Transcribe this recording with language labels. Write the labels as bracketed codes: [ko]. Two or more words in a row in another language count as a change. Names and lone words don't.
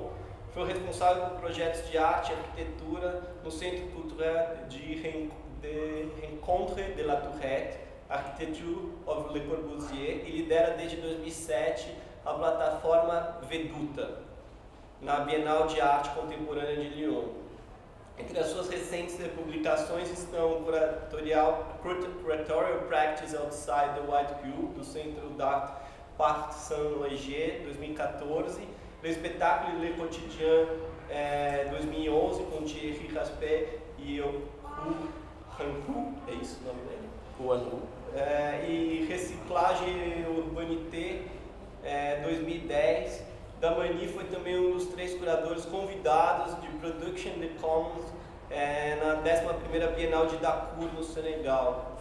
[pt] Foi responsável por projetos de arte e arquitetura no Centro Cultural de Rencontre de la Tourette, Architecture of Le Corbusier, e lidera desde 2007 a plataforma Veduta, na Bienal de Arte Contemporânea de Lyon. Entre as suas recentes publicações estão o Curatorial Practice Outside the White Cube, do Centro d'Art Parc Saint-Léger, 2014, o espetáculo Le Quotidien 2011, com Thierry Raspet e o Hanhu, é isso o nome dele? O Hanhu. E Reciclagem Urbanité 2010. Damani foi também um dos 3 curadores convidados de Production de Commons na 11ª Bienal de Dakar, no Senegal.